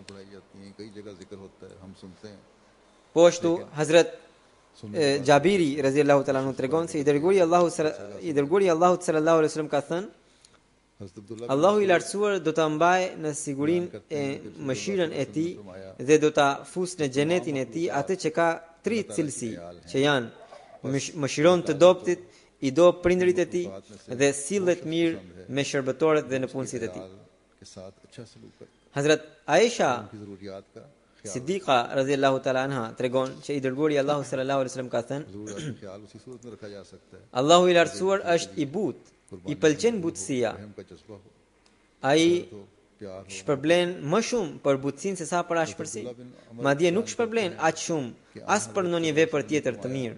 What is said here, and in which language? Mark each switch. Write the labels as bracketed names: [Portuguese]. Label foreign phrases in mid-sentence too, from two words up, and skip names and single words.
[Albanian] Po ashtu Hazrat Jabiri [Arabic] رضي الله تعالى عنه [Albanian] tregon se i dërguari Allahut [Arabic] صلى الله عليه وسلم [Albanian] ka thënë, Allahu i lartësuar do ta mbajë në sigurinë e mëshirën e tij dhe do ta fusë në xhenetin e tij atë që ka 3 cilësi, që janë mëshiron të dobtit, i do prindërit e tij dhe sillet mirë me shërbëtorët dhe në punësitë e tij. Hazrat Aisha Siddiqa [Arabic] رضي الله تعالى عنها [Albanian] tregon që i dërguari Allahu [Arabic] صلى الله عليه وسلم [Albanian] ka thënë, Allahu i lartësuar është i butë, i pëlqen butësia. Ai shpërblen më shumë për butësinë se sa për ashpërsi. Madje nuk shpërblen aq shumë as për ndonjë vepër tjetër të mirë.